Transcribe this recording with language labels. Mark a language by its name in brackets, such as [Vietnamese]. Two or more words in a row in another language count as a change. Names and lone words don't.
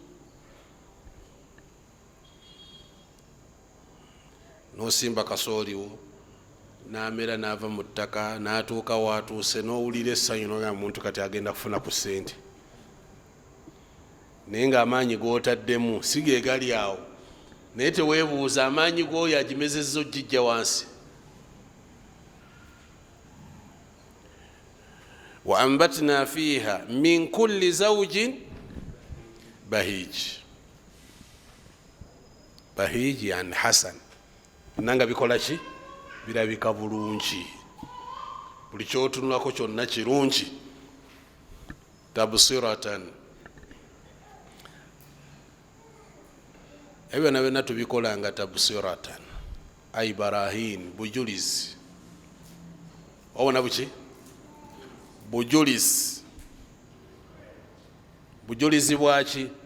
[Ganda] nosimba kasooliwo namera nava mu ttaka natuuka watuuse nowulira essanyu noga muntu kati agenda kufuna ku ssente naye nga amaanyi gootaddemu sige gali awo naye teweebuuza amaanyi g'oyo agimezezza ogijja wansi [Arabic] وأنبتنا فيها من كل زوج بهيج يعني حسن [Ganda] nanga bikola ki birabika bulungi buli kyotunulako kyonna kirungi tabsiratan ebyo byonna tubikola nga [Arabic] تبصرة أي براهين [Ganda] bujulizi obona buki bujulizi bwaki